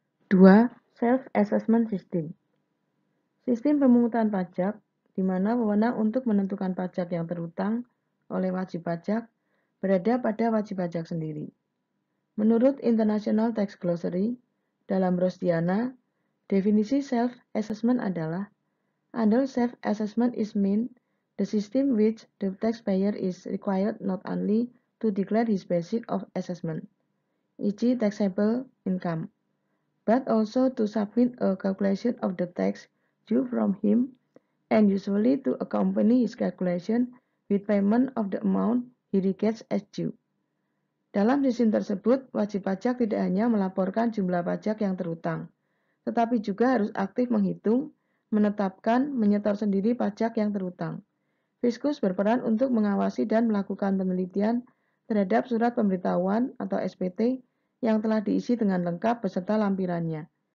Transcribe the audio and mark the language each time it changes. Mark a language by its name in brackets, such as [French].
[English] 2. Self-Assessment System. [Indonesian] Sistem pemungutan pajak di mana wewenang untuk menentukan pajak yang terutang oleh wajib pajak berada pada wajib pajak sendiri. Menurut International Tax Glossary, dalam Rosdiana, definisi self-assessment adalah [English] under self-assessment is mean the system which the taxpayer is required not only to declare his basis of assessment, e.g. taxable income, but also to submit a calculation of the tax due from him and usually to accompany his calculation with payment of the amount he regards as due. [Indonesian] Dalam sistem tersebut, wajib pajak tidak hanya melaporkan jumlah pajak yang terutang, tetapi juga harus aktif menghitung, menetapkan, menyetor sendiri pajak yang terutang. Fiskus berperan untuk mengawasi dan melakukan penelitian terhadap surat pemberitahuan atau SPT yang telah diisi dengan lengkap beserta lampirannya.